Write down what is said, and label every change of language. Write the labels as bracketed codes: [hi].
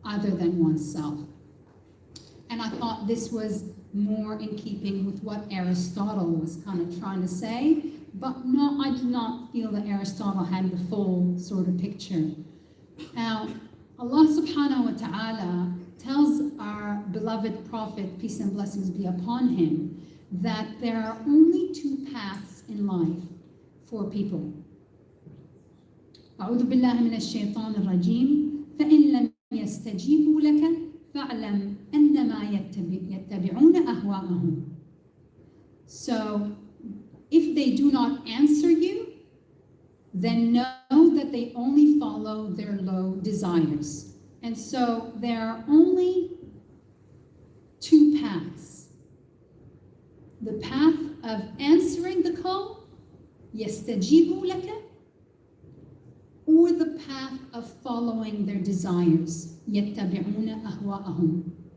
[en] other than oneself. And I thought this was more in keeping with what Aristotle was kind of trying to say, but no, I do not feel that Aristotle had the full sort of picture. Now, Allah subhanahu wa ta'ala tells our beloved Prophet, peace and blessings be upon him, that there are only two paths in life for people. [ar] أعوذ بالله من الشيطان الرجيم فإن لم يستجيبوا لك فاعلم أنما يتبعون أهواءهم. [en] So, if they do not answer you, then know that they only follow their low desires. And so there are only two paths. The path of answering the call, [ar] يستجيبوا لك, [en] or the path of following their desires, [ar] يتبعون أهواءهم.